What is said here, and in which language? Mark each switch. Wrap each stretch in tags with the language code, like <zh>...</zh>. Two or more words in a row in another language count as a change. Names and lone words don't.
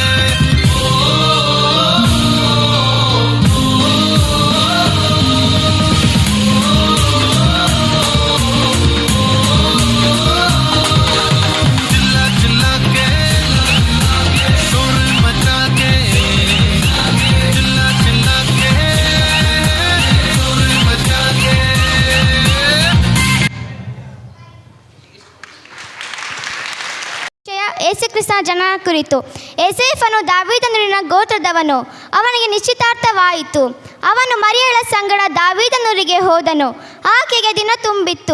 <hi>चिल्ला चिल्ला के शोर मचा के, चिल्ला चिल्ला के शोर मचा के।</hi> <kn>ಯೇಸುಕ್ರಿಸ್ತನ ಜನನ ಕುರಿತು. ಯೋಸೇಫನು ದಾವೀದನೂರಿನ ಗೋತ್ರದವನು. ಅವನಿಗೆ ನಿಶ್ಚಿತಾರ್ಥವಾಯಿತು. ಅವನು ಮರಿಯಳ ಸಂಗಡ ದಾವೀದನೂರಿಗೆ ಹೋದನು. ಆಕೆಗೆ ದಿನ ತುಂಬಿತ್ತು.</kn>